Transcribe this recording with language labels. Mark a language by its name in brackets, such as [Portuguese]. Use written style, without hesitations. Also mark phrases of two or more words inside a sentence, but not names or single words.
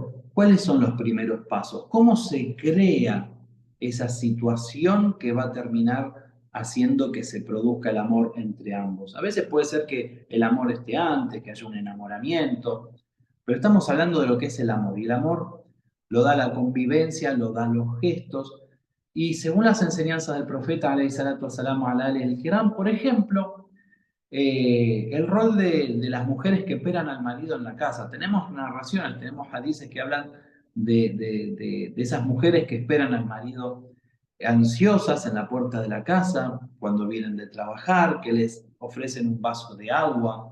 [Spanish] ¿Cuáles son los primeros pasos? ¿Cómo se crea esa situación que va a terminar haciendo que se produzca el amor entre ambos. A veces puede ser que el amor esté antes, que haya un enamoramiento, pero estamos hablando de lo que es el amor. Y el amor lo da la convivencia, lo dan los gestos. Y según las enseñanzas del profeta, [Arabic] عليه الصلاة والسلام على آله الكرام, [Spanish] por ejemplo, el rol de las mujeres que esperan al marido en la casa. Tenemos narraciones, tenemos hadices que hablan de esas mujeres que esperan al marido ansiosas en la puerta de la casa, cuando vienen de trabajar, que les ofrecen un vaso de agua.